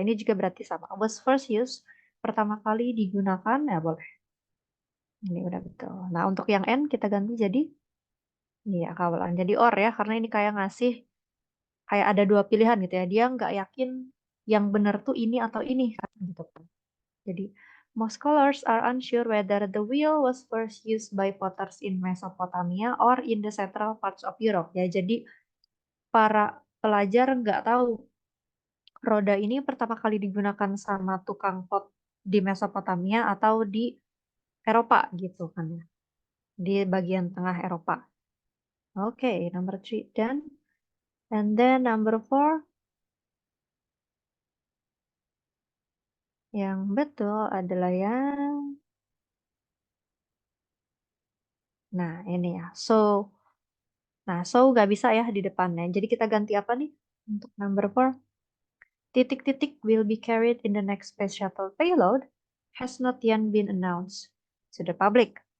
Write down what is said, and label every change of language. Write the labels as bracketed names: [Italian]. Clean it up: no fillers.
[Indonesian] Ini juga berarti sama. [English] Was first used, [Indonesian] pertama kali digunakan, ya boleh. Ini udah betul. Nah untuk yang N kita ganti jadi, iya kawalan. Jadi or ya, karena ini kayak ngasih, kayak ada dua pilihan gitu ya. Dia nggak yakin yang benar tuh ini atau ini kan gitu kan. [English] Jadi most scholars are unsure whether the wheel was first used by potters in Mesopotamia or in the central parts of Europe. [Indonesian] Ya, jadi para pelajar nggak tahu roda ini pertama kali digunakan sama tukang pot di Mesopotamia atau di Eropa gitu kan ya. Di bagian tengah Eropa. Oke, [English] number three done. And then number four, [Indonesian] yang betul adalah yang, nah ini ya. So nggak bisa ya di depannya. Jadi kita ganti apa nih untuk [English] number four? Titik-titik will be carried in the next space shuttle payload has not yet been announced to the public.